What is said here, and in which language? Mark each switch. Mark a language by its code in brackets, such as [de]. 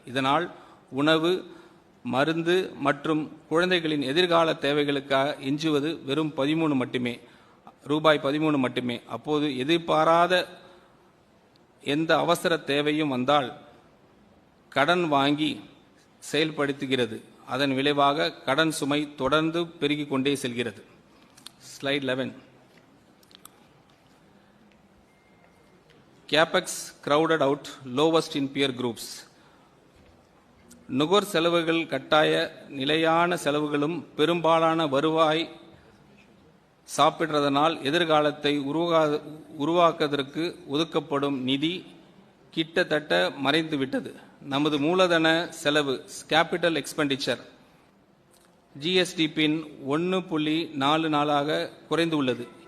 [ta] இதனால் உணவு, மருந்து மற்றும் குழந்தைகளின் எதிர்கால தேவைகளுக்காக எஞ்சுவது வெறும் 13 மட்டுமே, ரூபாய் 13 மட்டுமே. அப்போது எதிர்பாராத எந்த அவசர தேவையும் வந்தால் கடன் வாங்கி செயல்படுத்துகிறது. அதன் விளைவாக கடன் சுமை தொடர்ந்து பெருகிக் கொண்டே செல்கிறது. Slide 11. [en] CapEx crowded out lowest in peer groups. [ta] நுகர் செலவுகள் கட்டாய நிலையான செலவுகளும் பெரும்பாலான வருவாய் சாப்பிடுறதனால் எதிர்காலத்தை உருவாக்குவதற்கு ஒதுக்கப்படும் நிதி கிட்டத்தட்ட மறைந்துவிட்டது. நமது மூலதன செலவு கேபிட்டல் எக்ஸ்பெண்டிச்சர் ஜிஎஸ்டிபின் 1.44 குறைந்து உள்ளது.